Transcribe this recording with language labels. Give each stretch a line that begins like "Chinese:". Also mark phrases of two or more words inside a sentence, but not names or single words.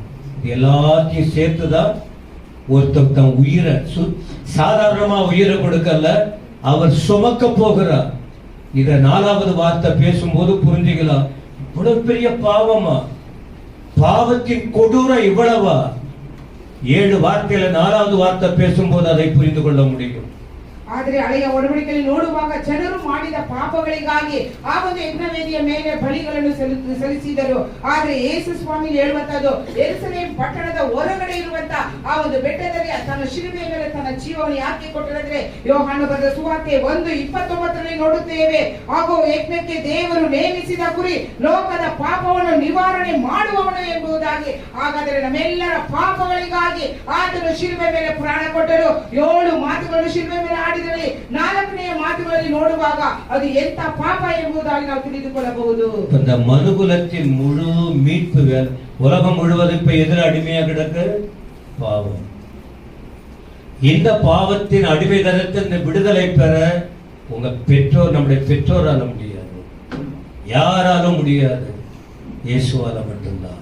Tamil: இது எல்லாத்தையும் சேர்த்துதான் ஒருத்தன் உயிரை சாதாரணமா உயிரை கொடுக்கல, அவர் சுமக்க போகிறார். இத 4வது வார்த்தை பேசும்போது புரிஞ்சுக்கலாம். இவ்வளவு பெரிய பாவமா, பாவத்தின் கொடூரம் இவ்வளவா? 7 வார்த்தையில 4வது வார்த்தை பேசும்போது அதை புரிந்து கொள்ள முடியும்.
Kannada: ಆದರೆ ಹಳೆಯ ಒಡಂಬಡಿಕೆಯಲ್ಲಿ ನೋಡುವಾಗ ಜನರು ಮಾಡಿದ ಪಾಪಗಳಿಗಾಗಿ ಆ ಒಂದು ಯಜ್ಞವೇದಿಯ ಮೇಲೆ ಬಲಿಗಳನ್ನು ಸಲ್ಲಿಸಿದರು. ಆದರೆ ಯೇಸು ಸ್ವಾಮಿ ಹೇಳುವಂತದ್ದು, ಯೆರೂಸಲೇಮ್ ಪಟ್ಟಣದ ಹೊರಗಡೆ ಇರುವಂತ ಆ ಒಂದು ಬೆಟ್ಟದಲ್ಲಿ ತನ್ನ ಶಿಲುಬೆಯ ಮೇಲೆ ತನ್ನ ಜೀವವನ್ನು ಯಾಕೆ ಕೊಟ್ಟರೆಂದ್ರೆ, ಯೋಹಾನ ಬರೆದ ಸುವಾರ್ತೆ 1:29 ನೋಡುತ್ತೇವೆ. ಹಾಗೂ ಯಜ್ಞಕ್ಕೆ ದೇವರು ನೇಮಿಸಿದ ಗುರಿ ಲೋಕದ ಪಾಪವನ್ನು ನಿವಾರಣೆ ಮಾಡುವವನು ಎಂಬುದಾಗಿ. ಹಾಗಾದರೆ ನಮ್ಮೆಲ್ಲರ ಪಾಪಗಳಿಗಾಗಿ ಆತನು ಶಿಲುಬೆ ಮೇಲೆ ಪ್ರಾಣ ಕೊಟ್ಟರು. 7 ಮಾತುಗಳನ್ನು ಶಿಲುಬೆ ಮೇಲೆ ಆಡಿ 4ನೆಯ ಮಾತುಗಳಲ್ಲಿ ನೋಡುವಾಗ ಅದು ಎಂತ ಪಾಪ ಎಂಬುದಾಗಿ ನಾವು ತಿಳಿದುಕೊಳ್ಳಬಹುದು.
Tamil: இந்த மனுகுலத்தின் முழு மீட்பு வேலை, உலகம் முழுவதும் இப்ப எதிர அடிமையா கிடக்கு பாவம். இந்த பாவத்தின் அடிமை தரத்தில் விடுதலை பெற உங்க பெற்றோர், நம்முடைய பெற்றோரால முடியாது, யாராலும் முடியாது, இயேசுவால மட்டும்தான்.